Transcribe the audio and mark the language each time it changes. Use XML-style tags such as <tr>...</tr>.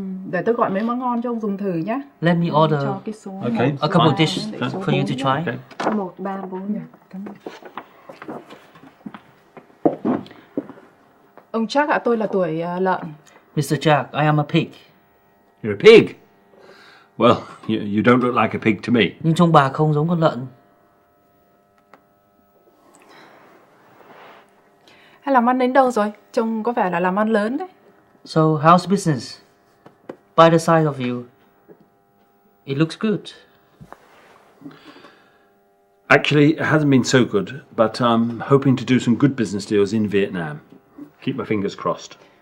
<vi>Để tôi gọi mấy món ngon cho ông dùng thử nhé.</vi> <en>Let me order</en> <vi>Cho cái số</vi> <en>Okay. a couple Fine. dishes for you to try. Okay.</en> <vi>1, 3, 4. Cảm ơn. Ông Jack ạ, tôi là tuổi lợn.</vi> <en>Mr. Jack, I am a pig. You're a pig? Well, you don't look like a pig to me.</en> <vi>Nhưng trông bà không giống con lợn. Hay làm ăn đến đâu rồi? Trông có vẻ là làm ăn lớn đấy.</vi> <en>So, how's business? By the size of you, it looks good. Actually, it hasn't been so good, but I'm hoping to do some good business deals in Vietnam. Keep my fingers crossed.</en>